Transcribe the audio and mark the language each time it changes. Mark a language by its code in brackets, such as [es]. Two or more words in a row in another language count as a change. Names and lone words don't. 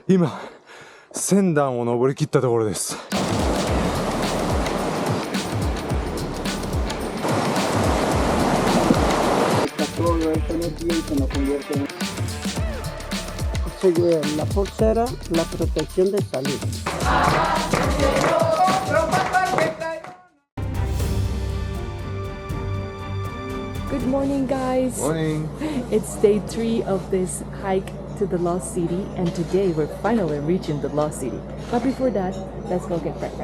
[ja] 今1000段を登り切ったところです。 [es] La pulsera, la protección de salud. [en] Good morning, guys. Morning. It's day 3 of this hike to the Lost City, and today we're finally reaching the Lost City. But before that, let's go get breakfast.